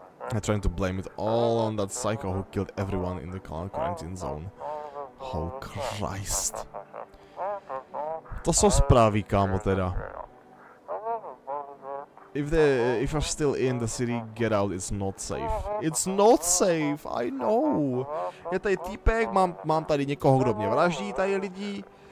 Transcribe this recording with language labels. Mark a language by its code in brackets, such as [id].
[en] They're trying to blame it all on that psycho who killed everyone in the quarantine zone. Oh Christ. [cs] To jsou zprávy, kámo, teda. [en] If you're still in the city, get out, it's not safe. It's not safe, I know. [cs] Je tady týpek, mám tady někoho, kdo mě vraždí, tady lidi.